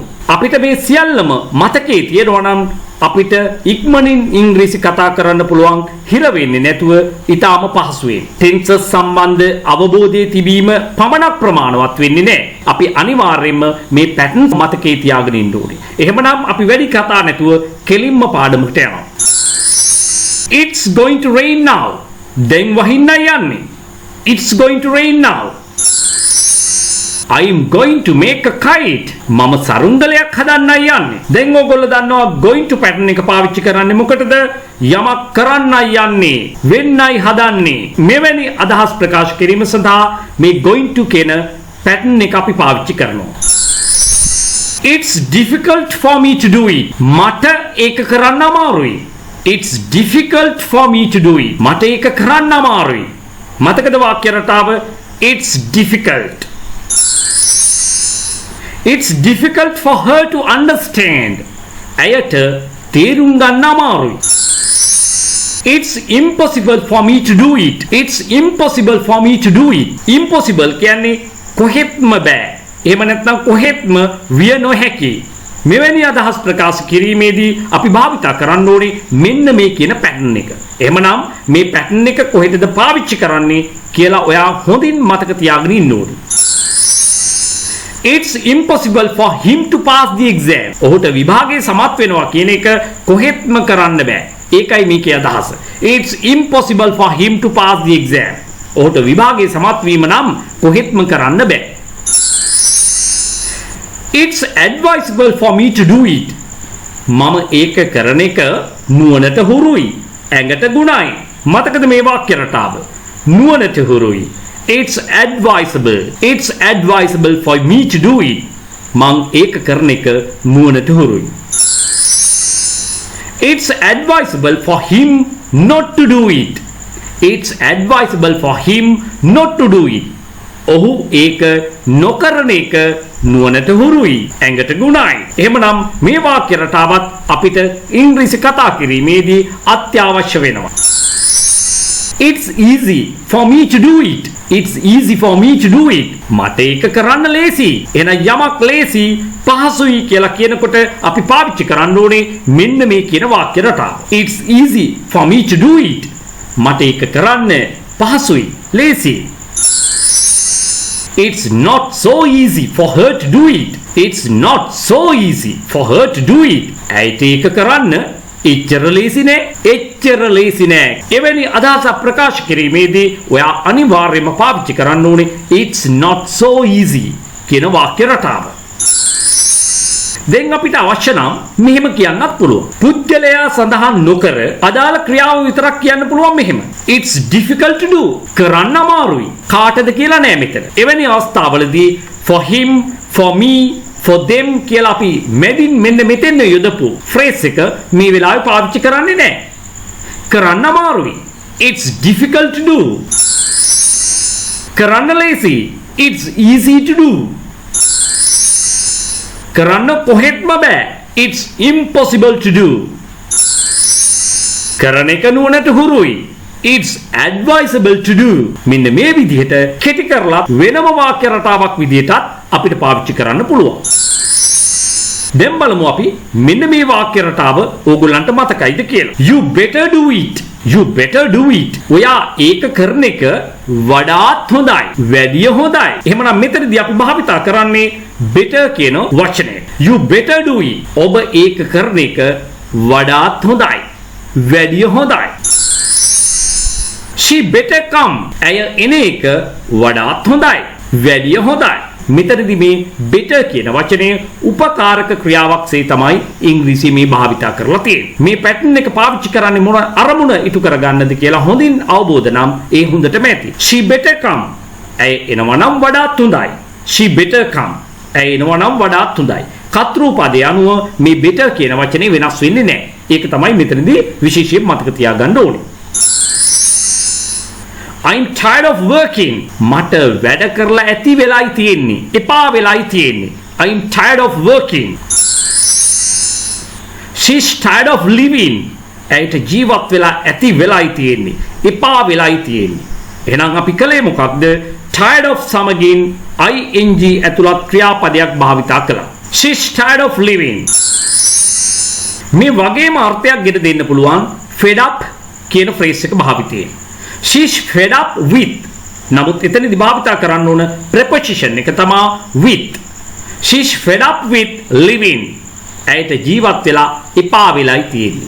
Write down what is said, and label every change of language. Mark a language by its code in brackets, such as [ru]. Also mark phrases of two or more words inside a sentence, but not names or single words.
[si] අපිට මේ සියල්ලම මතකයේ තියෙනවා නම් අපිට ඉක්මනින් ඉංග්‍රීසි කතා කරන්න පුළුවන් හිර වෙන්නේ නැතුව ඊටාම පහසුවෙන්. ටෙන්සස් සම්බන්ධ අවබෝධය තිබීම පමණක් ප්‍රමාණවත් වෙන්නේ නැහැ. අපි අනිවාර්යයෙන්ම මේ පැටර්න්ස් මතකයේ තියාගෙන ඉන්න ඕනේ. එහෙමනම් අපි වැඩි කතා නැතුව කෙලින්ම පාඩමකට යනවා. [en] It's going to rain now. [si] දැන් වහින්න යන්නේ. [en] It's going to rain now. I'm going to make a kite. [si] මම සරුංගලයක් හදන්නයි යන්නේ. දැන් ඔයගොල්ලෝ දන්නවා [en] going to [si] pattern එක පාවිච්චි කරන්නේ මොකටද? යමක් කරන්නයි යන්නේ, වෙන්නයි හදන්නේ. මෙවැනි අදහස් ප්‍රකාශ කිරීම සඳහා මේ [en] going to [si] කියන pattern එක අපි පාවිච්චි කරනවා. [en] It's difficult for me to do it. [si] මට ඒක කරන්න අමාරුයි. [en] It's difficult for me to do it. [si] මට ඒක කරන්න අමාරුයි. මතකද වාක්‍ය රටාව? [en] It's difficult. It's difficult for her to understand. [si] ඇයට තේරුම් ගන්න අමාරුයි. [en] It's impossible for me to do it. It's impossible for me to do it. [si] Impossible කියන්නේ කොහෙත්ම බෑ. එහෙම නැත්නම් කොහෙත්ම විය නොහැකි. මෙවැනි අදහස් ප්‍රකාශ කිරීමේදී අපි භාවිතා කරන්න ඕනේ මෙන්න මේ කියන පැටර්න් එක. එහෙමනම් මේ පැටර්න් එක කොහෙටද පාවිච්චි කරන්නේ කියලා ඔයා හොඳින් මතක තියාගෙන ඉන්න ඕනේ. [en] It's impossible for him to pass the exam. [si] ඔහුට විභාගයේ සමත් වෙනවා කියන එක කොහෙත්ම කරන්න බෑ. ඒකයි මේකේ අදහස. [en] It's impossible for him to pass the exam. [si] ඔහුට විභාගයේ සමත් වීම නම් කොහෙත්ම කරන්න බෑ. [en] It's advisable for me to do it. [si] මම ඒක කරන එක නුවණට හුරුයි. ඇඟට ගුණයි. මතකද මේ වාක්‍ය රටාව? නුවණට හුරුයි. [en] It's advisable. It's advisable for me to do it. [si] මම ඒක කරන එක නුවණට හුරුයි. [en] It's advisable for him not to do it. It's advisable for him not to do it. [si] ඔහු ඒක නොකරන එක නුවණට හුරුයි. ඇඟට ගුණයි. එහෙමනම් මේ වාක්‍ය රටාවත් අපිට ඉංග්‍රීසි කතා කිරීමේදී අත්‍යවශ්‍ය වෙනවා. [en] It's easy for me to do it. It's easy for me to do it. [si] මට ඒක කරන්න ලේසි. එන යමක් ලේසි පහසුයි කියලා කියනකොට අපි පාවිච්චි කරන්න ඕනේ මෙන්න මේ කියන වාක්‍ය රටාව. [en] It's easy for me to do it. [si] මට ඒක කරන්න පහසුයි, ලේසි. [en] It's not so easy for her to do it. It's not so easy for her to do it. [si] ඇයිට ඒක කරන්න එච්චර ලේසි නෑ. එච්චර ලේසි නෑ. එවැනි අදහසක් ප්‍රකාශ කිරීමේදී ඔයා අනිවාර්යයෙන්ම පාවිච්චි කරන්න ඕනේ [en] it's not so easy [si] කියන වාක්‍ය රටාව. දැන් අපිට අවශ්‍ය නම් මෙහෙම කියන්නත් පුළුවන්. පුද්ගලයා සඳහන් නොකර අදාළ ක්‍රියාව විතරක් කියන්න පුළුවන් මෙහෙම. [en] It's difficult to do. [si] කරන්න අමාරුයි. කාටද කියලා නෑ මෙතන. එවැනි අවස්ථාවලදී [en] for him, for me, for them [si] කියලා අපි මෙදින් මෙන්න මෙතෙන් යොදපු phrase එක මේ වෙලාවේ පාවිච්චි කරන්නේ නෑ. කරන්න අමාරුයි. [en] It's difficult to do. [si] කරන්න ලේසි. [en] It's easy to do. [si] කරන්න කොහෙත්ම බෑ. [en] It's impossible to do. [si] කරන එක නුවණට හුරුයි. [en] It's advisable to do. [si] මෙන්න මේ විදිහට කෙටි කරලා වෙනම වාක්‍ය රටාවක් විදිහටත් අපිට පාවිච්චි කරන්න පුළුවන්. දැන් බලමු අපි මෙන්න මේ වාක්‍ය රටාව ඕගොල්ලන්ට මතකයිද කියලා. [en] You better do it. You better do it. [si] ඔයා ඒක කරන එක වඩාත් හොඳයි. වැඩිය හොඳයි. එහෙමනම් මෙතනදී අපි භාවිතා කරන්නේ better කියන වචනය. [en] You better do it. [si] ඔබ ඒක කරන එක වඩාත් හොඳයි. වැඩිය හොඳයි. [en] She better come. [si] ඇය එන එක වඩාත් හොඳයි. වැඩිය හොඳයි. මෙතනදී මේ better කියන වචනය උපකාරක ක්‍රියාවක්සේ තමයි ඉංග්‍රීසියේ මේ භාවිතා කරලා තියෙන්නේ. මේ පැටර්න් එක පාවිච්චි කරන්නේ මොන අරමුණ ඉටු කරගන්නද කියලා හොඳින් අවබෝධ නම් ඒ හොඳටම ඇති. [en] She better come. [si] ඇය එනවා නම් වඩාත් හොඳයි. [en] She better come. [si] ඇය එනවා නම් වඩාත් හොඳයි. කතෘ පදයේ අනුව මේ better කියන වචනේ වෙනස් වෙන්නේ නැහැ. ඒක තමයි මෙතනදී විශේෂයෙන් මතක තියාගන්න ඕනේ. [en] I'm tired of working. [si] මට වැඩ කරලා ඇති වෙලයි තියෙන්නේ. එපා වෙලයි තියෙන්නේ. [en] I'm tired of working. She's tired of living. [si] ඇයට ජීවත් වෙලා ඇති වෙලයි තියෙන්නේ. එපා වෙලයි තියෙන්නේ. එහෙනම් අපි කලේ මොකක්ද? [en] tired of [si] සමගින් ing ඇතුළත් ක්‍රියාපදයක් භාවිතා කළා. [en] She's tired of living. [si] මේ වගේම අර්ථයක් ගෙට දෙන්න පුළුවන් [en] fed up [si] කියන ෆ්‍රේස් එක භාවිතයෙන්. [en] She's fed up with. [si] නමුත් එතනදී භාවිතා කරන්න ඕන preposition එක තමයි with. [en] She's fed up with living. [si] ඇයට ජීවත් වෙලා එපා වෙලයි තියෙන්නේ.